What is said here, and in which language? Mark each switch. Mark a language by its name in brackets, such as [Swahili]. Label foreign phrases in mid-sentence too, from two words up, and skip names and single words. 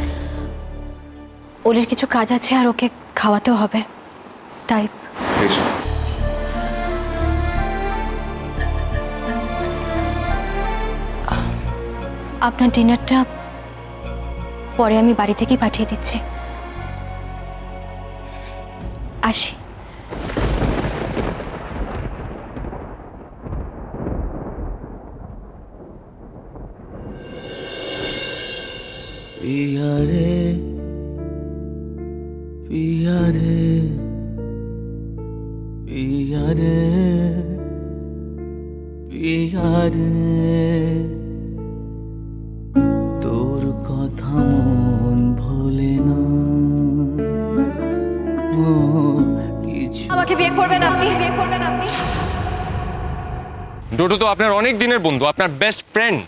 [Bangla] ওলের কিছু কাজ আছে আর ওকে খাওয়াতেও হবে, তাই। আপনার ডিনারটা পরে আমি বাড়ি থেকেই পাঠিয়ে দিচ্ছি। আসি। [Hindi] पिया रे पिया रे पिया रे पिया रे [Bangla] তোর কথা মন ভোলে না। আমাকে বিয়ে করবেন আপনি? বিয়ে করবেন আপনি? ডোডো তো আপনার অনেক দিনের বন্ধু, আপনার [English] best friend.